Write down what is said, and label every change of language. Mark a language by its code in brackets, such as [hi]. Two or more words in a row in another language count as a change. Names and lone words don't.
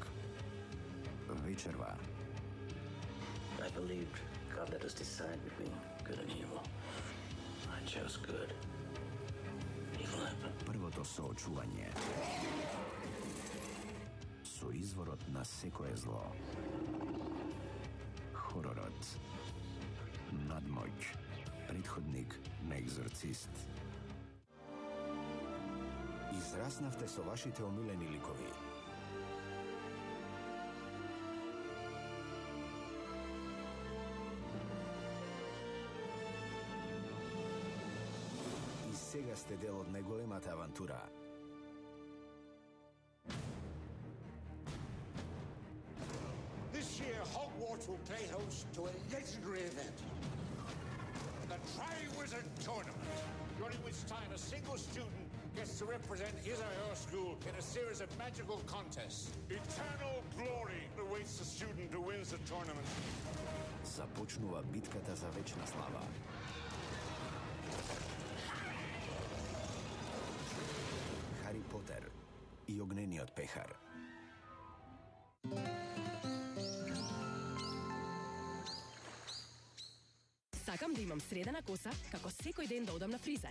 [mk] Вечерва. [en] I believed God let us decide between good and evil. I chose good. Evil happened. [mk] Првото соочување. Со изворот на секое зло. Хоророт. Надмоќ. Предходник на Екзорцист. Израснавте со вашите омилени ликови. И сега сте дел од најголемата авантура. [en] This year, Hogwarts will play host to a legendary event. The Triwizard Tournament, during which time a single student gets to represent his or her school in a series of magical contests. Eternal glory awaits the student who wins the tournament. [mk] Започнува битката за вечна слава. Хари Потер и огнениот пехар. Сакам да имам средена коса, како секој ден да одам на фризер.